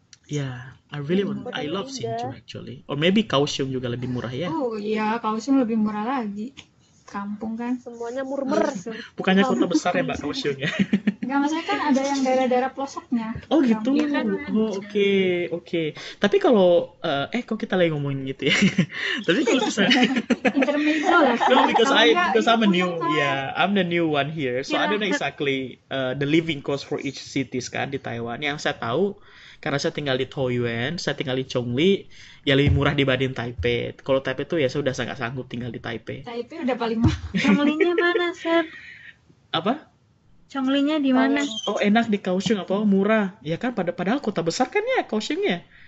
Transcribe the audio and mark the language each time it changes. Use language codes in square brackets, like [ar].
[en] Yeah, I love Hsinchu actually. Or maybe [id] Kaohsiung juga lebih murah ya. Oh iya, Kaohsiung lebih murah lagi. Kampung kan. Semuanya murmer. Bukannya kota besar ya, Mbak, Kaohsiung ya? Enggak, maksudnya kan ada yang daerah-daerah pelosoknya. Oh gitu. Iya kan? Oh oke. Tapi kalau kok kita lagi ngomongin gitu ya. Tapi kalau misalnya Intermezzo lah. [en] no, because [id] Kalau enggak, [en] I'm a [id] itu [en] new, [id] yang kayak- [en] yeah, I'm the new one here, so I don't know exactly the living cost for each cities [id] kan di Taiwan. Yang saya tahu karena saya tinggal di Taoyuan, saya tinggal di Chongli, ya lebih murah dibanding Taipei. Kalau Taipei tuh ya saya udah sangat sanggup tinggal di Taipei. Taipei udah paling mahal. Chonglinya mana, Sir? Apa? Chonglinya di mana? Oh enak di Kaohsiung apa murah? Ya kan padahal kota besar kan ya Kaohsiungnya.